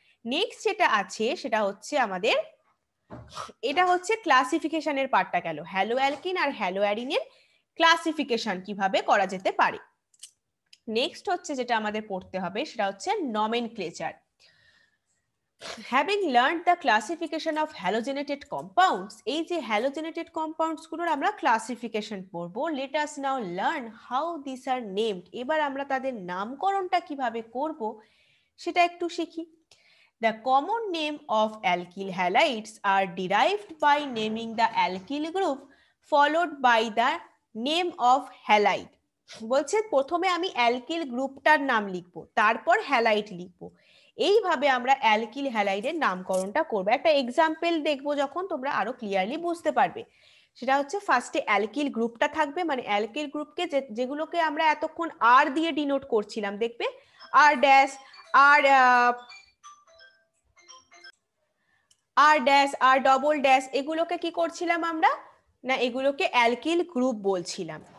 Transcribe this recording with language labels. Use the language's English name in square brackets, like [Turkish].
[Bangla] Next যেটা আছে সেটা হচ্ছে আমাদের, এটা হচ্ছে ক্লাসিফিকেশনের পার্টটা গেল, হ্যালো অ্যালকিন আর হ্যালো অ্যারিনের ক্লাসিফিকেশন কিভাবে করা যেতে পারে। নেক্সট হচ্ছে যেটা আমাদের পড়তে হবে সেটা হচ্ছে nomenclature. [English] Having learned the classification of halogenated compounds, [Bangla] এই যে halogenated compounds গুলোর আমরা ক্লাসিফিকেশন পড়ব, [English] let us now learn how these are named। [Bangla] এবার আমরা তাদের নামকরণটা কিভাবে করব সেটা একটু শিখি। [English] The common name of alkyl halides are derived by naming the alkyl group followed by the name of halide। [Bangla] বলছে প্রথমে আমি অ্যালকিল গ্রুপটার নাম লিখবো, তারপর হ্যালাইড লিখবো। এইভাবে আমরা অ্যালকিল হ্যালাইডের নামকরণটা করবো। একটা এক্সাম্পল দেখবো যখন তোমরা আরো ক্লিয়ারলি বুঝতে পারবে। সেটা হচ্ছে ফার্স্টে অ্যালকিল গ্রুপটা থাকবে, মানে অ্যালকিল গ্রুপকে যেগুলোকে আমরা এতক্ষণ আর দিয়ে ডিনোট করছিলাম, দেখবে আর ড্যাশ, আর আর ড্যাশ, আর ডবল ড্যাশ, এগুলোকে কি করছিলাম আমরা, না এগুলোকে অ্যালকিল গ্রুপ বলছিলাম।